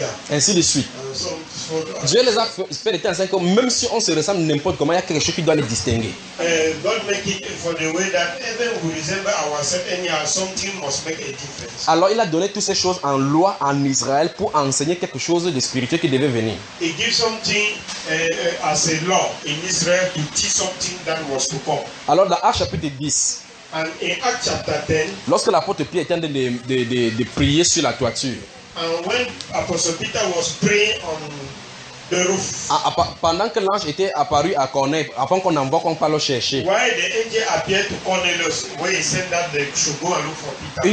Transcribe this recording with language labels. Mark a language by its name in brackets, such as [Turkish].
[French] Ainsi de suite. Dieu les a fait des enseignants comme même si on se ressemble n'importe comment, il y a quelque chose qui doit les distinguer. [English] God make it for the way that even we resemble ourselves anyhow, something must make a difference. [French] Alors il a donné toutes ces choses en loi en Israël pour enseigner quelque chose de spirituel qui devait venir. [English] He gives something as a law in Israel to teach something that was to come. [French] Alors dans Acts chapitre 10. [English] And in Acts chapter 10, [French] lorsque l'apôtre Pierre était en train de prier sur la toiture, [English] and when Apostle Peter was praying on the roof, [French] pendant que l'ange était apparu à Cornelius, avant qu'on envoie qu'on parle le chercher, [English] why the angel appeared to Cornelius, where he said that they should go and look for Peter.